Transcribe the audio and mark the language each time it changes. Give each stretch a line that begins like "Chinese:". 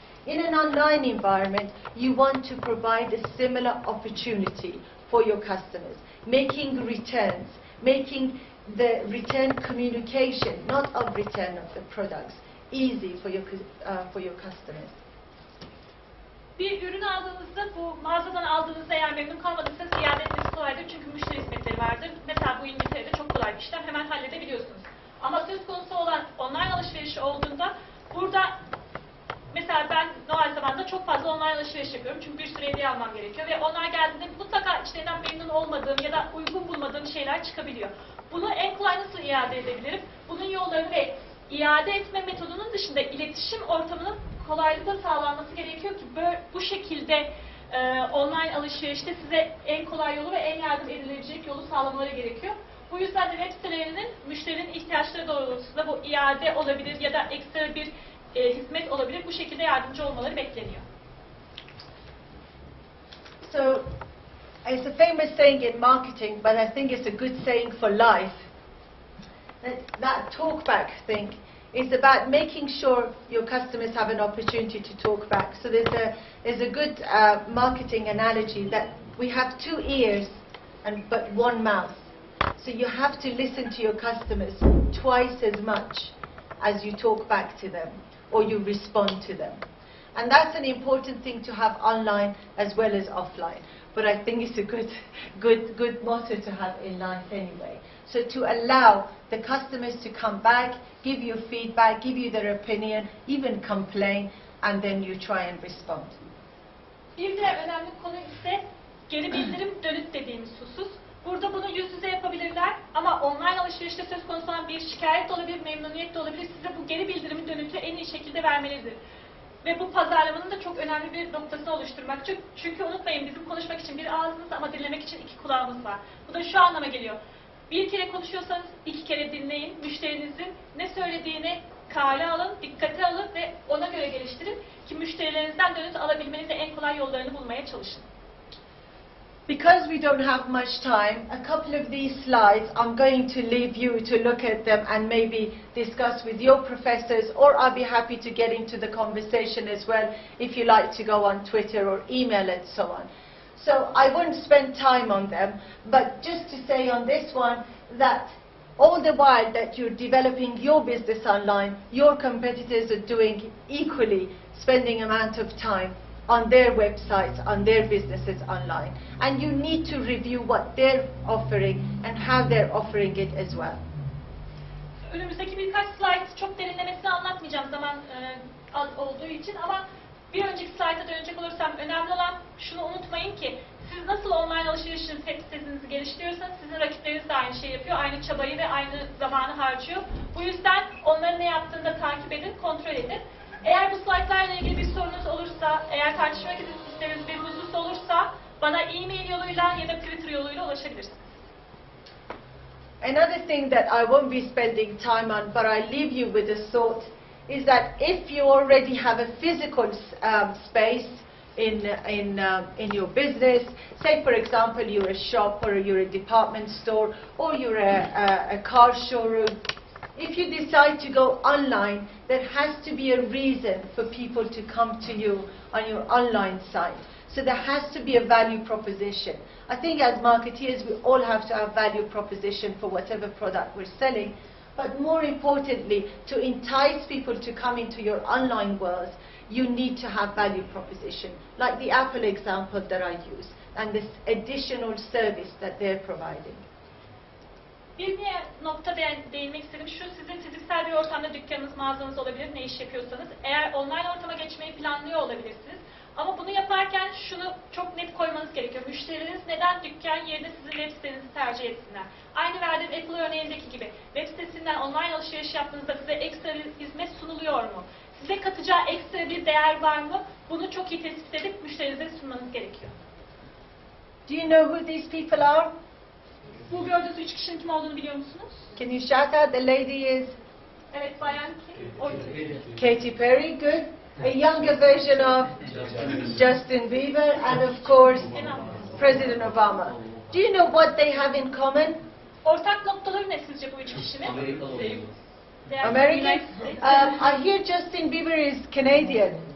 English: In an online environment, you want to provide a similar opportunity for your customers, making returns, making the return communication, not of return of the products, easy for your customers.
Turkish: Bir ürün aldığınızda, bu mağazadan aldığınızda eğer memnun kalmadıysanız iade etmesi kolaydır çünkü müşteri hizmetleri vardır. Mesela bu İngiltere'de çok kolay bir işlem, hemen halledebiliyorsunuz. Ama söz konusu olan online alışveriş olduğunda, burada mesela ben Noel zamanında çok fazla online alışveriş yapıyorum çünkü bir sürü hediye almam gerekiyor ve onlar geldiğinde mutlaka içlerinden memnun olmadığım ya da uygun bulmadığım şeyler çıkabiliyor. Bunu en kolay nasıl iade edebilirim? Bunun yollarını ve iade etme metodunun dışında iletişim ortamının kolaylıkla sağlanması gerekiyor ki bu şekilde online alışverişte size en kolay yolu ve en yardım edilebilecek yolu sağlamaları gerekiyor. Bu yüzden de web sitelerinin müşterinin ihtiyaçları doğrultusunda bu iade olabilir ya da ekstra bir hizmet olabilir. Bu şekilde yardımcı olmaları bekleniyor.
English: So, it's a famous saying in marketing, but I think it's a good saying for life. That talkback thing is about making sure your customers have an opportunity to talk back. So there's a good marketing analogy that we have 2 ears but 1 mouth. So you have to listen to your customers twice as much as you talk back to them or you respond to them. And that's an important thing to have online as well as offline. But I think it's a good motto to have in life anyway. So to allow the customers to come back, give you feedback, give you their opinion, even complain, and then you try and respond.
Turkish: Bir diğer önemli konu ise geri bildirim dönüt dediğimiz husus. Burada bunu yüz yüze yapabilirler ama online alışverişte söz konusu olan bir şikayet de olabilir, memnuniyet de olabilir. Size bu geri bildirimi dönütü en iyi şekilde vermelidir. Ve bu pazarlamanın da çok önemli bir noktasını oluşturmak. Çünkü unutmayın, bizim konuşmak için bir ağzımız ama dinlemek için 2 kulağımız var. Bu da şu anlama geliyor. Bir kere konuşuyorsanız 2 kere dinleyin. Müşterinizin ne söylediğini kale alın, dikkate alın ve ona göre geliştirin ki müşterilerinizden dönüt alabilmenizde en kolay yollarını bulmaya çalışın.
English: Because we don't have much time, a couple of these slides, I'm going to leave you to look at them and maybe discuss with your professors, or I'll be happy to get into the conversation as well if you like to go on Twitter or email and so on. So I won't spend time on them, but just to say on this one that all the while that you're developing your business online, your competitors are doing equally spending amount of time on their websites, on their businesses online. And you need to review what they're offering and how they're offering it as well.
Turkish: Önümüzdeki birkaç slide çok derinlemesine anlatmayacağım zaman az olduğu için ama bir önceki slayta dönecek olursam önemli olan şunu unutmayın ki siz nasıl online alışverişin web sitenizi geliştiriyorsanız sizin rakipleriniz de aynı şeyi yapıyor. Aynı çabayı ve aynı zamanı harcıyor. Bu yüzden onların ne yaptığını da takip edin, kontrol edin. Eğer bu slaytlarla ilgili bir sorunuz olursa, eğer tartışmak istediğiniz bir husus olursa bana e-mail yoluyla ya da Twitter yoluyla ulaşabilirsiniz.
English: Another thing that I won't be spending time on, but I leave you with a thought, is that if you already have a physical space in your business, say for example you're a shop or you're a department store or you're a car showroom, if you decide to go online, there has to be a reason for people to come to you on your online site. So there has to be a value proposition. I think as marketeers, we all have to have value proposition for whatever product we're selling. But more importantly, to entice people to come into your online world, you need to have value proposition, like the Apple example that I use, and this additional service that they're providing.
Turkish: Bir diğer nokta değinmek istedim. Şu, sizin fiziksel bir ortamda dükkanınız, mağazanız olabilir, ne iş yapıyorsanız. Eğer online ortama geçmeyi planlıyor olabilirsiniz. Ama bunu yaparken şunu çok net koymanız gerekiyor. Müşteriniz neden dükkan yerine sizin web sitenizi tercih etsinler? Aynı verdiğim Apple örneğindeki gibi web sitesinden online alışveriş yaptığınızda size ekstra bir hizmet sunuluyor mu? Size katacağı ekstra bir değer var mı? Bunu çok iyi tespit edip müşterinize sunmanız gerekiyor.
English: Do you know who these people are?
Turkish: Bu gördüğünüz 3 kişinin kim olduğunu biliyor musunuz?
English: Can you shout out? The lady is
Turkish: Evet, bayan kim?
English: Katy Perry, good. A younger version of Justin Bieber, and of course President Obama. Do you know what they have in common? Ortak noktaları ne sizce bu 3 kişinin? American? I hear Justin Bieber is Canadian.